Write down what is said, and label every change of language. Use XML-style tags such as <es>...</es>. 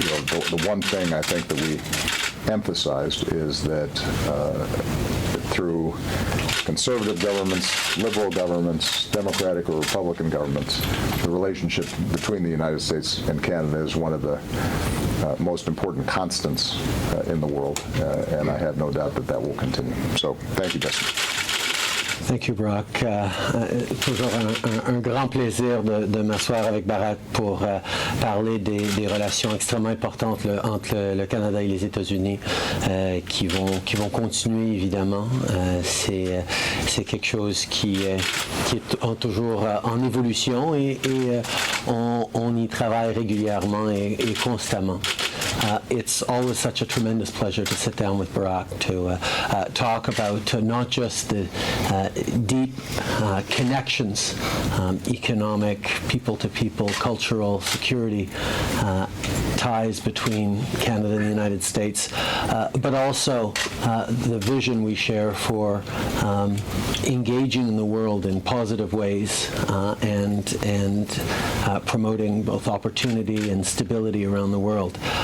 <en>But the one thing I think that we emphasized is that through conservative governments, liberal governments, Democratic or Republican governments, the relationship between the United States and Canada is one of the most important constants in the world, and I have no doubt that that will continue. So, thank you, Justin. Thank you, Brock.</en> <fr>Toujours un grand plaisir de m'asseoir avec Barack pour parler des relations extrêmement importantes entre le Canada et les États-Unis qui vont continuer, évidemment. C'est quelque chose qui est toujours en évolution et on y travaille régulièrement et constamment.</fr> <en>It's always such a tremendous pleasure to sit down with Barack to talk about not just the deep connections, economic, people-to-people, cultural, security ties between Canada and the United States, but also the vision we share for engaging in the world in positive ways and promoting both opportunity and stability around the world.</en>